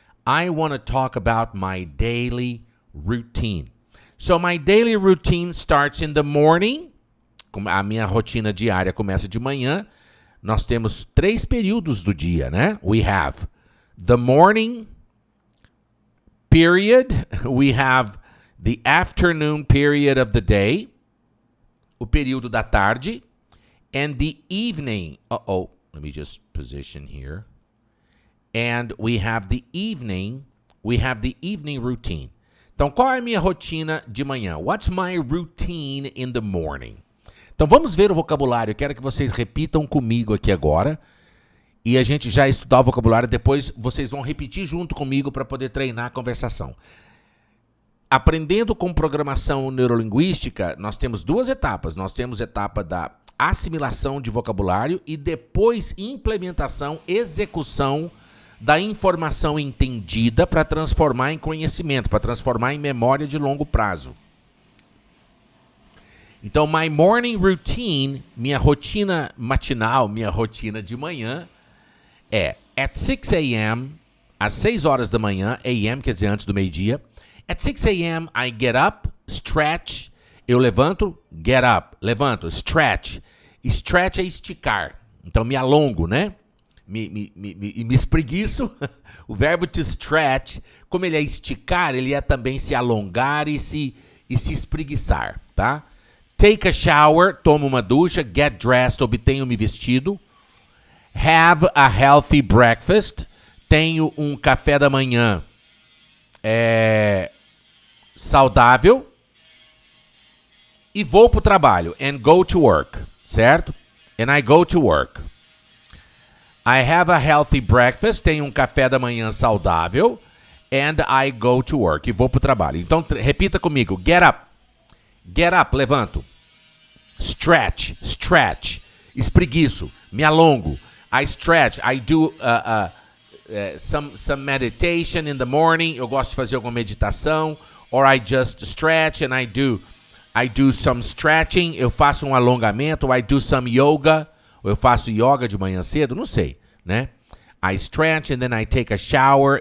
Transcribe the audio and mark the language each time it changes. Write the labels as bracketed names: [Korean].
[English] I want to talk about my daily routine. So my daily routine starts in the morning. [Portuguese] A minha rotina diária começa de manhã. Nós temos 3 períodos do dia, né? [English] We have the morning period. We have the afternoon period of the day. [Portuguese] O período da tarde. [English] And the evening. Let me just position here. And we have the evening. We have the evening routine. [Portuguese] Então, qual é a minha rotina de manhã? [English] What's my routine in the morning? [Portuguese] Então, vamos ver o vocabulário. Eu quero que vocês repitam comigo aqui agora. E a gente já estudar o vocabulário. Depois, vocês vão repetir junto comigo para poder treinar a conversação. Aprendendo com programação neurolinguística, nós temos 2 etapas. Nós temos a etapa da assimilação de vocabulário e depois implementação, execução da informação entendida para transformar em conhecimento, para transformar em memória de longo prazo. Então, [English] my morning routine, [Portuguese] minha rotina matinal, minha rotina de manhã é [English] at 6 a.m., [Portuguese] às 6 horas da manhã, a.m. quer dizer antes do meio-dia. [English] At 6 a.m. I get up, stretch, [Portuguese] eu levanto, [English] get up, levanto, stretch. [Portuguese] Stretch é esticar, então me alongo, né? Me espreguiço. O verbo to stretch, como ele é esticar, ele é também se alongar e se espreguiçar, tá? [English] Take a shower, [Portuguese] tomo uma ducha. [English] Get dressed, [Portuguese] obtenho-me vestido. [English] Have a healthy breakfast, [Portuguese] tenho um café da manhã saudável. E vou para o trabalho. [English] And go to work, certo? And I go to work. I have a healthy breakfast, [Portuguese] tenho um café da manhã saudável, [English] and I go to work, [Portuguese] e vou pro trabalho. Então, repita comigo. [English] Get up, [Portuguese] levanto. Stretch, espreguiço, me alongo. [English] I stretch, I do some meditation in the morning. [Portuguese] Eu gosto de fazer alguma meditação. [English] Or I just stretch and I do some stretching. [Portuguese] Eu faço um alongamento. [English] I do some yoga. [Portuguese] Ou eu faço yoga de manhã cedo, não sei, né? [English] I stretch and then I take a shower.